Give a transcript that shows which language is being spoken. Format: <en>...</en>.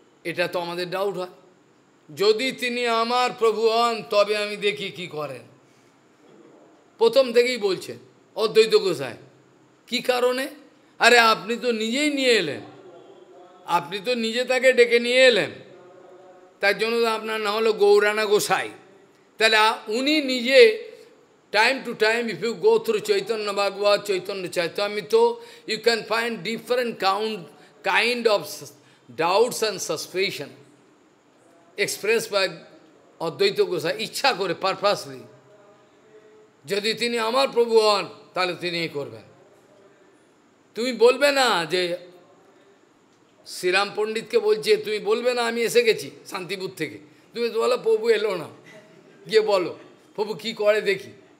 <bn>এটা তো আমাদের ডাউট হয়। যদি তিনি আমার প্রভু হন তবে আমি দেখি কি করেন। প্রথম থেকেই বলছেন অদ্বৈত গোসাই। কি কারণে? আরে আপনি তো নিজেই নিয়ে এলেন, আপনি তো নিজে তাকে ডেকে নিয়ে এলেন, তার জন্য তো আপনার নাম হলো গৌরানা গোসাই। তাহলে উনি নিজে</bn> <en>time to time, if you go through Chaitanya Bhagavad, Chaitanya Chaitamrita, you can find different kind of doubts and suspicion expressed by Advaita Gosai,</en> <bn>ইচ্ছা করে,</bn> <en>Purposely.</en> <bn>যদি তিনি আমার প্রভু হন তাহলে তিনি করবেন। তুমি বলবে না যে শ্রীরাম পণ্ডিতকে বলছে, তুমি বলবে না আমি এসে গেছি শান্তিপুর থেকে, তুমি তো বলো প্রভু এলো না, গিয়ে বলো প্রভু কি করে দেখি।</bn>